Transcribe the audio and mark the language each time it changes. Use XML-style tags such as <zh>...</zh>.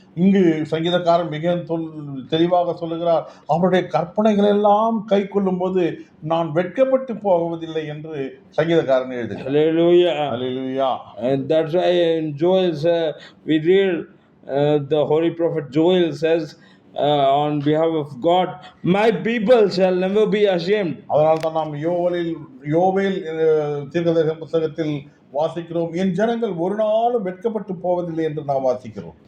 <ta>இங்கு சங்கீதக்காரன் மிக தெளிவாக சொல்லுகிறார், அவருடைய கற்பனைகள் எல்லாம் கை கொள்ளும் போது நான் வெட்கப்பட்டு போவதில்லை என்று சங்கீதக்காரன் எழுதுகிறார்.</ta> <en>Hallelujah. Hallelujah. And that's why in Joel we read the holy prophet Joel says on behalf of God, my people shall never be ashamed.</en> <ta>அதனால தான் நாம் யோவேல் தீர்க்கதரிசன புத்தகத்தில் வாசிக்கிறோம், என் ஜனங்கள் ஒரு நாளும் வெட்கப்பட்டு போவதில்லை என்று நாம் வாசிக்கிறோம்.</ta>